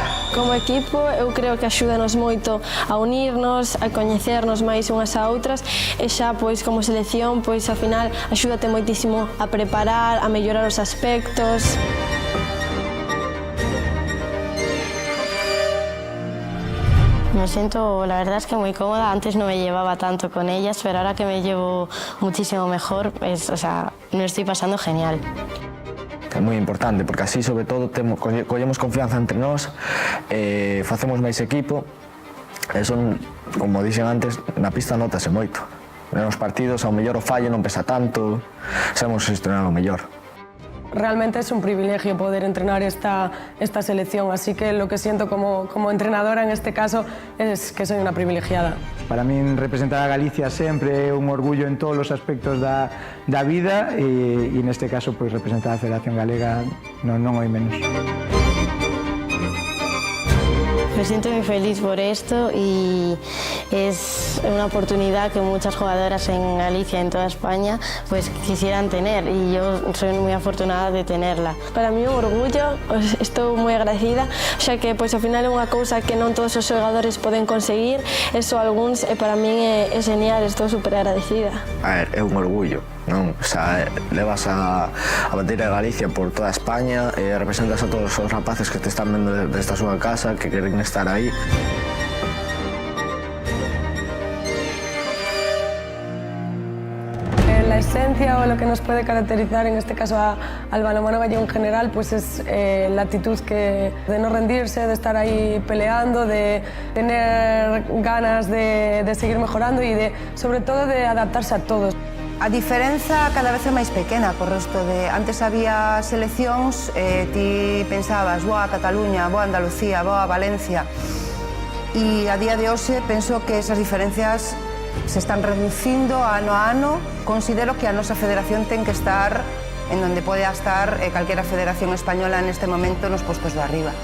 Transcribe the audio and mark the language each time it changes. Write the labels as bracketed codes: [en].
[gl] Como equipo, eu creo que axúdanos moito a unirnos, a coñecernos máis unhas a outras e xa, pois, como selección, pois, ao final, axúdate moitísimo a preparar, a mellorar os aspectos. [es] Me siento, la verdad es que muy cómoda. Antes no me llevaba tanto con ellas, pero ahora que me llevo muchísimo mejor, me lo estoy pasando genial. [gl] É moi importante, porque así, sobre todo, collemos confianza entre nós, facemos máis equipo, e son, como dixen antes, na pista notase moito. Nos partidos, ao mellor o fallo non pesa tanto, sabemos estrenar o mellor. [es] Realmente es un privilegio poder entrenar esta selección, así que lo que siento como entrenadora en este caso es que soy una privilegiada. [gl] Para min representar a Galicia sempre é un orgullo en todos os aspectos da vida e neste caso pois representar a Federación Galega non hai menos. [es] Me siento muy feliz por esto y es una oportunidad que muchas jugadoras en Galicia, en toda España, pues quisieran tener y yo soy muy afortunada de tenerla. Para mí un orgullo, [gl] estou moi agradecida, xa que pois ao final é unha cousa que non todos os xogadores poden conseguir, eso algúns e para min é genial, estou super agradecida. A ver, é un orgullo, non? O sea, levas a bandeira de Galicia por toda España e representas a todos os rapaces que te están vendo desde a súa casa, que queren estar aí. [es] La esencia o lo que nos puede caracterizar, en este caso al balonmano gallego en general, pues es la actitud de no rendirse, de estar ahí peleando, de tener ganas de seguir mejorando y sobre todo de adaptarse a todos. [gl] A diferenza cada vez é máis pequena co resto de... Antes había seleccións, ti pensabas, boa Cataluña, boa Andalucía, boa Valencia. E a día de hoxe penso que esas diferencias se están reducindo ano a ano. Considero que a nosa federación ten que estar en donde pode estar calquera federación española neste momento nos postos de arriba.